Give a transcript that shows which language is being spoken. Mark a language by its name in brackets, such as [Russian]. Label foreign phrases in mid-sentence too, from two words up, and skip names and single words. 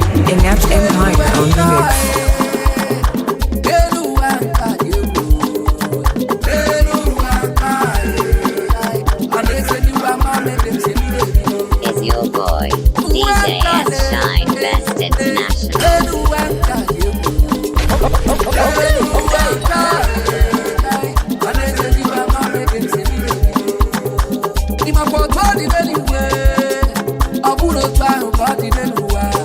[English] Inept Empire on the mix. [Igbo] Elu ụwa nke a dị egwu. Elu ụwa nke a dị egwu. A na-ese n'ihu ama, na-ede ntị n'ihu ebido. [English] It's your boy, D J S Shine Best International. [Igbo] Elu ụwa nke a dị egwu. Elu ụwa nke a dị egwu. A na-ese n'ihu ama, na-ede ntị n'ihu ebido. Ị makwa otu ọ dị n'eluigwe? Ọ bụrụ otu ahụ ka ọ dị n'elu ụwa.